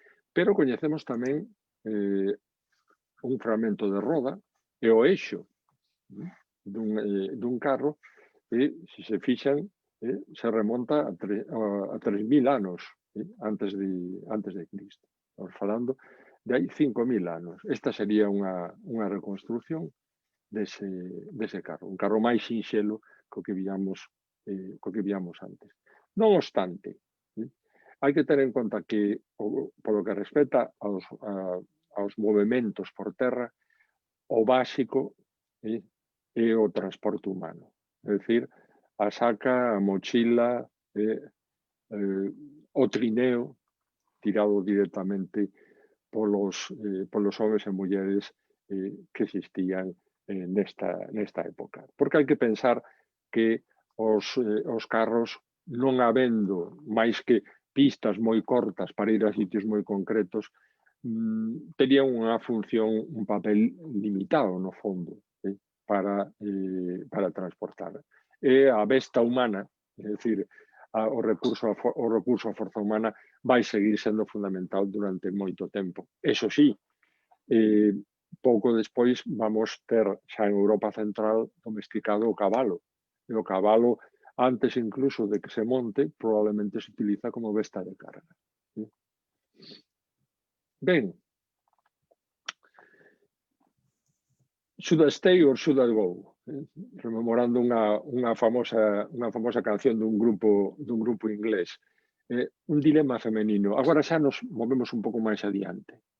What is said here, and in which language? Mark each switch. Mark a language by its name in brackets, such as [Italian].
[Galician] Pero coñecemos tamén un fragmento de roda e o eixo dun carro e, se se fixan, se remonta a 3.000 anos antes de Cristo. Estamos falando de hai 5.000 anos. Esta sería unha reconstrucción dese carro. Un carro máis sinxelo co que víamos antes. Non obstante, hai que ter en conta que, polo que respecta aos movementos por terra, o básico é o transporte humano. É dicir, a saca, a mochila, o trineo, tirado directamente polos homes e mulleres que existían nesta época. Porque hai que pensar que os carros, non habendo máis que pistas moi cortas para ir a sitios moi concretos, terían unha función, un papel limitado, no fondo, para transportar. E a besta humana, é dicir, o recurso a forza humana vai seguir sendo fundamental durante moito tempo. Eso sí, pouco despois vamos ter xa en Europa Central domesticado o cabalo. E o cabalo, antes incluso de que se monte, probablemente se utiliza como besta de carga. [English] Ben, should I stay or should I go? [Galician] Rememorando unha famosa canción dun grupo inglés. Un dilema femenino. Agora xa nos movemos un pouco máis adiante.